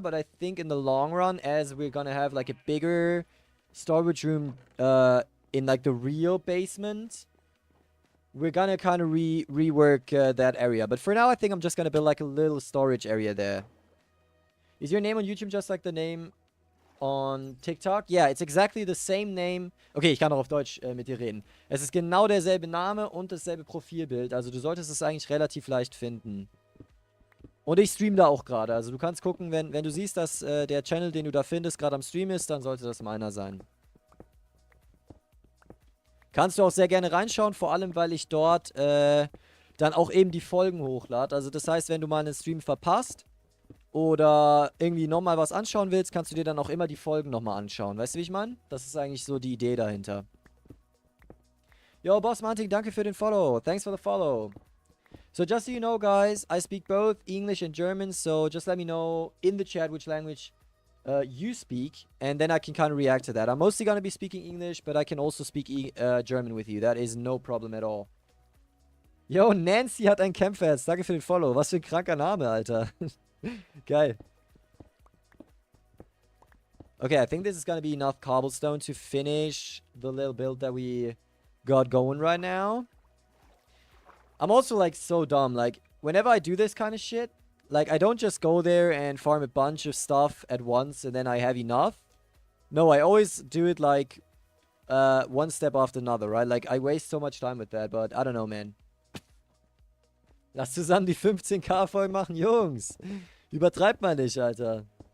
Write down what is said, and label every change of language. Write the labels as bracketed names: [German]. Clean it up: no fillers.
[English] But I think in the long run, as we're gonna have like a bigger storage room, in like the real basement, we're gonna kind of rework that area. But for now, I think I'm just gonna build like a little storage area there. Is your name on YouTube just like the name on TikTok? Yeah, it's exactly the same name. [German] Okay, ich kann auch auf Deutsch mit dir reden. Es ist genau derselbe Name und dasselbe Profilbild. Also du solltest es eigentlich relativ leicht finden. Und ich stream da auch gerade. Also du kannst gucken, wenn du siehst, dass der Channel, den du da findest, gerade am Stream ist, dann sollte das meiner sein. Kannst du auch sehr gerne reinschauen, vor allem, weil ich dort dann auch eben die Folgen hochlade. Also das heißt, wenn du mal einen Stream verpasst oder irgendwie nochmal was anschauen willst, kannst du dir dann auch immer die Folgen nochmal anschauen. Weißt du, wie ich meine? Das ist eigentlich so die Idee dahinter. Yo, Boss Manting, danke für den Follow. [English] Thanks for the follow. So just so you know, guys, I speak both English and German, so just let me know in the chat which language you speak, and then I can kind of react to that. I'm mostly going to be speaking English, but I can also speak German with you. That is no problem at all. [German] Yo, Nancy hat ein Campfest. Danke für den Follow. Was für ein kranker Name, Alter. Geil. [English] Okay, I think this is going to be enough cobblestone to finish the little build that we got going right now. I'm also, like, so dumb. Like, whenever I do this kind of shit, like, I don't just go there and farm a bunch of stuff at once and then I have enough. No, I always do it, like, one step after another, right? Like, I waste so much time with that, but I don't know, man. [German] Lass zusammen die 15k-Folgen machen, Jungs. Übertreibt mal nicht, Alter.